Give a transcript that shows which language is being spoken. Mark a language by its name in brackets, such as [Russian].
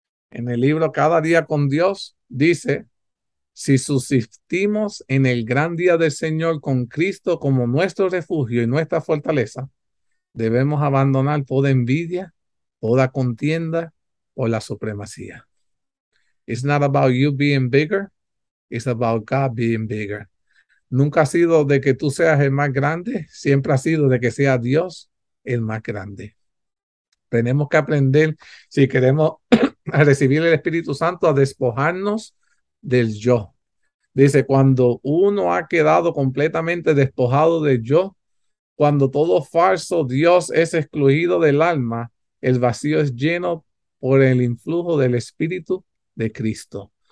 [Spanish] En el libro Cada Día con Dios dice, si subsistimos en el gran día del Señor con Cristo como nuestro refugio y nuestra fortaleza, debemos abandonar toda envidia, toda contienda o la supremacía. [English] It's not about you being bigger, it's about God being bigger. [Spanish] Nunca ha sido de que tú seas el más grande, siempre ha sido de que sea Dios el más grande. Tenemos que aprender, si queremos a recibir el Espíritu Santo, a despojarnos del yo. Dice, cuando uno ha quedado completamente despojado del yo, cuando todo falso Dios es excluido del alma, el vacío es lleno por el influjo del Espíritu de Cristo.